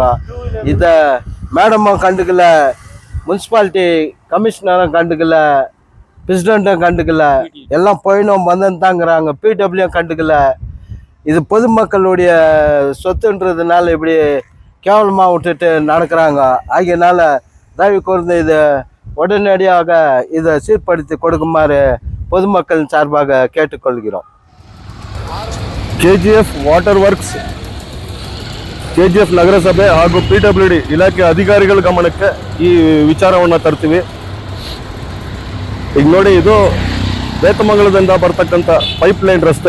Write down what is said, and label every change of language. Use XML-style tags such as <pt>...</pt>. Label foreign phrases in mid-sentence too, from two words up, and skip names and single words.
<ta>இதை மேடமும் கண்டுக்கல, முனிசிபாலிட்டி கமிஷனரும் கண்டுக்கல, பிரசிடெண்ட்டும் கண்டுக்கல, எல்லாம் போயினோம் வந்துட்டாங்கிறாங்க. பிடபிள்யூ கண்டுக்கல. இது பொதுமக்களுடைய சொத்துன்றதுனால இப்படி கேவலமாக விட்டுட்டு நடக்கிறாங்க. ஆகியனால தயவு கூர்ந்து இதை உடனடியாக இதை சீர்படுத்தி கொடுக்குமாறு பொதுமக்கள் சார்பாக ಕೇಳಿಕೊಳ್ಳುகிறோம்.</ta> <kn>ಕೆಜಿಎಫ್ ವಾಟರ್ ವರ್ಕ್ಸ್, ಕೆಜಿಎಫ್ ನಗರಸಭೆ ಹಾಗೂ PWD ಇಲಾಖೆ ಅಧಿಕಾರಿಗಳ ಗಮನಕ್ಕೆ ಈ ವಿಚಾರವನ್ನು ತರ್ತೀವಿ. ಈಗ ನೋಡಿ, ಇದು ಬೇತಮಂಗಲದಿಂದ ಬರ್ತಕ್ಕಂಥ ಪೈಪ್ಲೈನ್ ರಸ್ತೆ.</kn>